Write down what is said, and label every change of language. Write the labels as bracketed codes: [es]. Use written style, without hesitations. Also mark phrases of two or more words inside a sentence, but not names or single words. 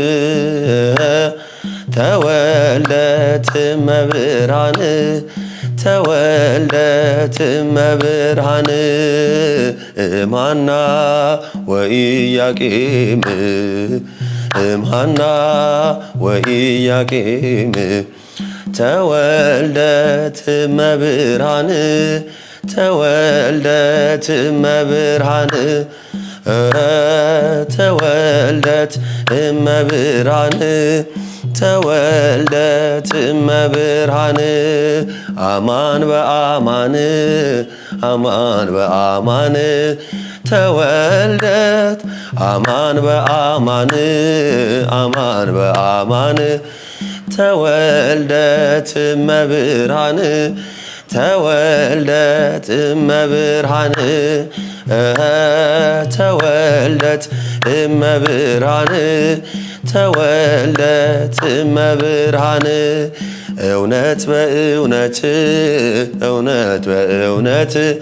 [gez] ተወልደት እመብርሃን ተወልደት እመብርሃን እምሃና ወኢያቄም እምሃና ወኢያቄም ተወልደት እመብርሃን ተወልደት እመብርሃን ተወልደት እመብርሃን ተወልደት እመብርሃን አማን በአማን አማን በአማን ተወልደት አማን በአማን አማን በአማን ተወልደት እመብርሃን ተወልደት እመብርሃን ተወልደት እመብርሃን ተወልደት እመብርሃን [am] እውነት በእውነት እውነት በእውነት